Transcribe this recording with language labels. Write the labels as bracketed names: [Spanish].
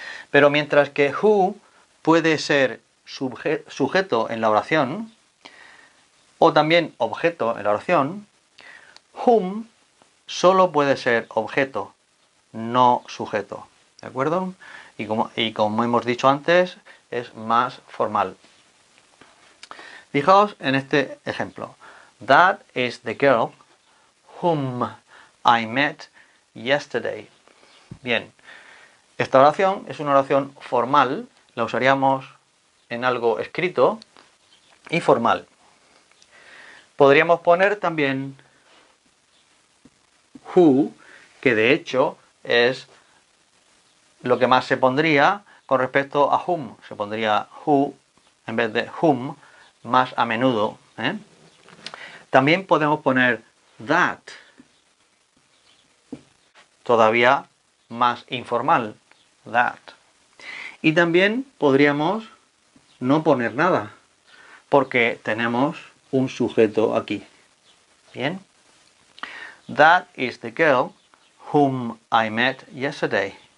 [Spanish] Pero mientras que who puede ser sujeto en la oración o también objeto en la oración, whom solo puede ser objeto, no sujeto. ¿De acuerdo? Y como hemos dicho antes, es más formal. Fijaos en este ejemplo. [English] That is the girl whom I met yesterday. [Spanish] Bien, esta oración es una oración formal, la usaríamos en algo escrito y formal. Podríamos poner también who, que de hecho es lo que más se pondría con respecto a whom. Se pondría who en vez de whom más a menudo. También podemos poner that, todavía más informal, that. Y también podríamos no poner nada, porque tenemos un sujeto aquí. Bien. [English] That is the girl whom I met yesterday.